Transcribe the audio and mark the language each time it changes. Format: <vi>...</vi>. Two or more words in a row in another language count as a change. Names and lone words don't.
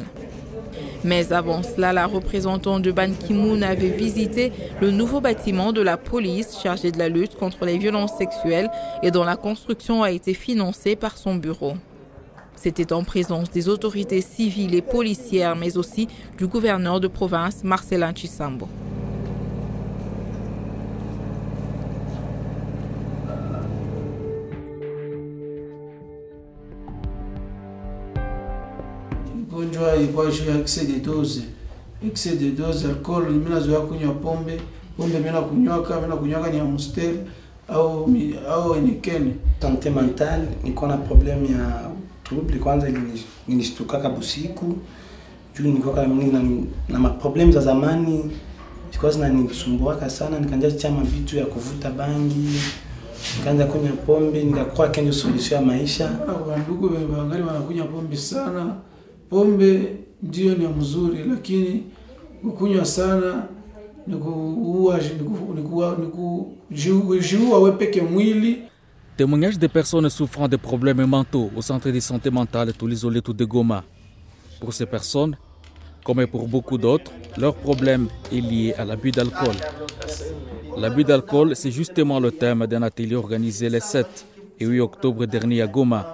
<fr>Mais avant cela, la représentante de Ban Ki-moon avait visité le nouveau bâtiment de la police chargé de la lutte contre les violences sexuelles et dont la construction a été financée par son bureau. C'était en présence des autorités civiles et policières, mais aussi du gouverneur de province, Marcelin Chisambo.</fr> <sw>Mgonjwa ilikuwa juu ya</sw> <fr>excès de dose</fr> <sw>alcool. Mimi nazoea kunywa pombe mimi nakunywaka ni Amstel au Heineken.</sw> <fr>Santé mentale,</fr> <sw>nilikuwa na problem ya trouble. Kwanza nilishtukaka busiku juu nilikuwa na maproblem za zamani zilikuwa zinanisumbua sana, nikaanza chama vitu ya kuvuta bangi, nikaanza kunywa pombe, nikakuwa kenyo solution ya maisha. Ndugu wangali wanakunywa pombe sana. Pombe ndio ni mzuri, lakini kukunywa sana ni kuua wewe peke mwili.</sw> <fr>Témoignages de personnes souffrant de problèmes mentaux au centre de santé mentale tout l'isolé tout de Goma. Pour ces personnes, comme pour beaucoup d'autres, leur problème est lié à l'abus d'alcool. L'abus d'alcool, c'est justement le thème d'un atelier organisé les 7 et 8 octobre dernier à Goma.</fr>